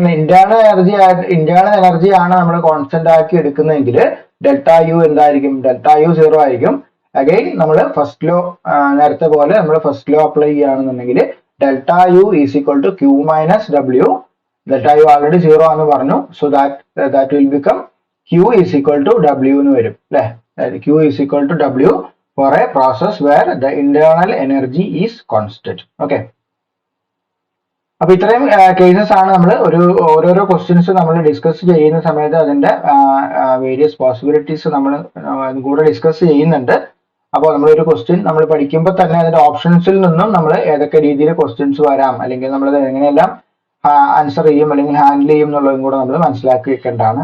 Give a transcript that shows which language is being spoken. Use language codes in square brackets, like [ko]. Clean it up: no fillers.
[ml] Internal energy ആണ് നമ്മൾ constant ആക്കി എടുക്കുന്നതെങ്കിൽ ഡെൽറ്റ യു എന്തായിരിക്കും, ഡെൽറ്റ യു സീറോ ആയിരിക്കും. അഗൈൻ നമ്മൾ ഫസ്റ്റ് ലോ നേരത്തെ പോലെ നമ്മൾ ഫസ്റ്റ് ലോ അപ്ലൈ ചെയ്യുകയാണെന്നുണ്ടെങ്കിൽ [en] Delta U is equal to Q minus W. Delta U already zero [ml] ആണെന്ന് പറഞ്ഞു. [en] So that will become Q is equal to W എന്ന് വരും അല്ലെ. Q is equal to W for a process where the internal energy is constant. [ml] Okay, അപ്പൊ ഇത്രയും cases ആണ് നമ്മൾ ഓരോരോ ക്വസ്റ്റ്യൻസ് നമ്മൾ ഡിസ്കസ് ചെയ്യുന്ന സമയത്ത് അതിന്റെ വേരിയസ് പോസിബിലിറ്റീസ് നമ്മൾ കൂടെ ഡിസ്കസ് ചെയ്യുന്നുണ്ട്. അപ്പോൾ നമ്മളൊരു ക്വസ്റ്റ്യൻ നമ്മൾ പഠിക്കുമ്പോൾ തന്നെ അതിന്റെ ഓപ്ഷൻസിൽ നിന്നും നമ്മൾ ഏതൊക്കെ രീതിയിൽ ക്വസ്റ്റ്യൻസ് വരാം, അല്ലെങ്കിൽ നമ്മൾ എങ്ങനെയെല്ലാം ആൻസർ ചെയ്യും അല്ലെങ്കിൽ ഹാൻഡിൽ ചെയ്യും എന്നുള്ളതും കൂടെ നമ്മൾ മനസ്സിലാക്കി വെക്കേണ്ടതാണ്.